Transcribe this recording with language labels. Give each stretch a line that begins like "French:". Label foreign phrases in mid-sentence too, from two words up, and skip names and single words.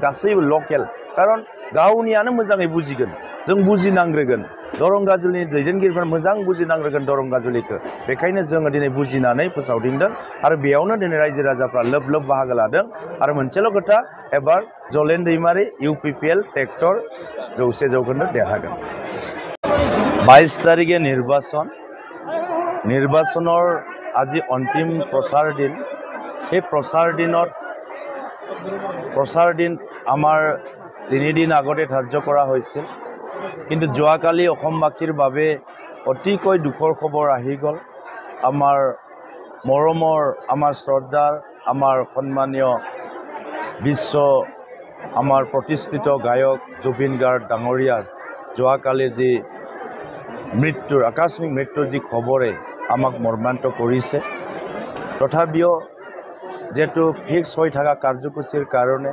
Bodo: गासैबो लकेल खारन गावनियानो मोजाङै बुजिगोन जों बुजिनांग्रोगोन दरंगाजुलिनि दैदेनगिरिफोरा मोजां बुजिनांग्रोगोन दरंगाजुलिखौ बेखायनो जोङो दिनै बुजिनानै फोसावदिंदों आरो बेयावनो दिनै रायजो राजाफ्रा लोब लोब बाहागो लादों आरो मोनसेल' खोथा एबार जलेन दैमारि इउपिपिएल ट्रेक्टर 100% देरहागोन 22 तारिखे
Assamese: নিৰ্বাচনৰ আজি অন্তিম প্ৰচাৰ দিন এই প্ৰচাৰ দিন আমাৰ 3 দিন আগতে ধাৰ্য কৰা হৈছিল কিন্তু যোৱাকালি অসমবাসীৰ বাবে অতিকৈ দুখৰ খবৰ আহি গ'ল আমাৰ মৰমৰ আমাৰ শ্ৰদ্ধাৰ আমাৰ সন্মানীয় বিশ্ব আমাৰ প্ৰতিষ্ঠিত গায়ক জুবিন গাৰ্গ ডাঙৰীয়াৰ যোৱাকালিৰ যি মৃত্যুৰ আকস্মিক মৃত্যুৰ যি খবৰে আমাক মৰ্মান্তিত কৰিছে তথাপিও যেটো ফিক্স হৈ থকা কাৰ্যসূচীৰ কাৰণে